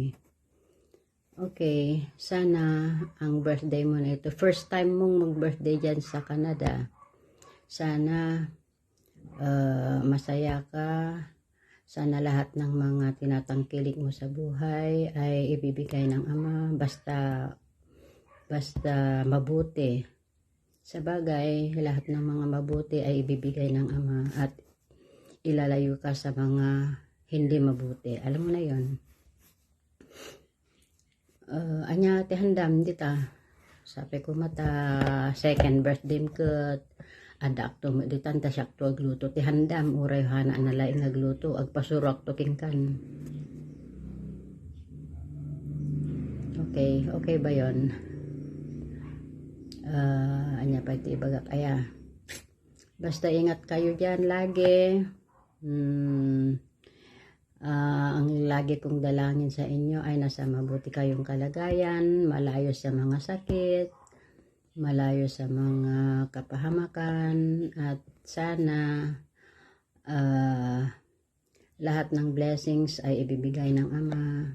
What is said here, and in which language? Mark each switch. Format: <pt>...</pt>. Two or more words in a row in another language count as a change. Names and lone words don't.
<tl>Okay, sana ang birthday mo na ito,</tl> <en>first time</en> <tl>mong mag-birthday dyan sa Canada, sana masaya ka, sana lahat ng mga tinatangkilik mo sa buhay ay ibibigay ng Ama, basta mabuti. Sa bagay, lahat ng mga mabuti ay ibibigay ng Ama at ilalayo ka sa mga hindi mabuti. Alam mo na yon.</tl> <ilo>Anya tihandam dita sabi ko mata</ilo> <en>second birthday</en> <ilo>ko ada akto mo ditan ta siya akto agluto tihandam uray hana na laing agluto agpasurok to kingkan.</ilo> <tl>Okay ba yon?</tl> <ilo>Anya pa iti ibagak aya basta</ilo> <tl>ingat kayo dyan lagi. Ang lagi kong dalangin sa inyo ay nasa mabuti kayong kalagayan, malayo sa mga sakit, malayo sa mga kapahamakan, at sana lahat ng blessings ay ibibigay ng Ama.</tl>